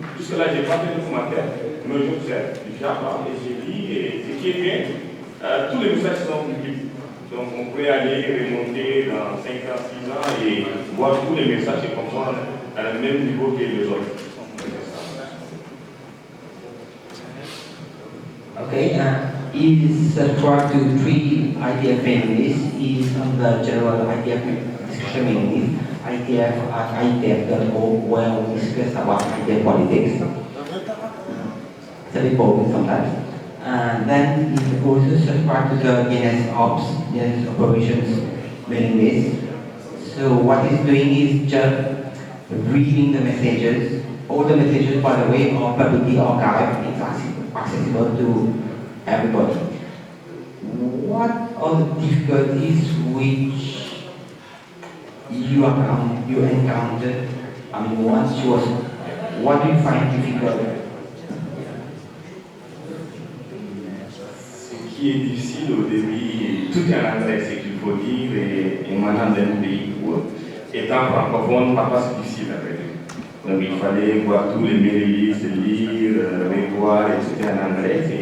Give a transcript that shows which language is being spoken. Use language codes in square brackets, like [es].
[fr] Jusque-là, je n'ai pas fait de commentaires, mais j'observe. J'apprends et je lis. Et ce qui est bien, tous les messages sont publics. Donc, on peut aller remonter dans 5 ans, 6 ans et voir tous les messages et comprendre à le même niveau que les autres. [en] Okay, is track to 3 ITF mailing lists is on the general ITF discussion mailing list, ITF at ITF.org, where we discuss about ITF politics. It's a bit boring sometimes. Then it also subscribe to the DNS Ops, DNS Operations mailing list. So what it's doing is just reading the messages. All the messages, by the way, are publicly archived. It's accessible to everybody. What are the difficulties which you encountered? I mean, once you was, what do you find difficult? [fr] Ce qui est difficile au début, tout est en anglais, ce qu'il faut dire, et maintenant d'un pays où, étant francophone, parfois c'est difficile à dire. Donc il fallait voir tous les mailing lists, lire, revoir, etc. en anglais.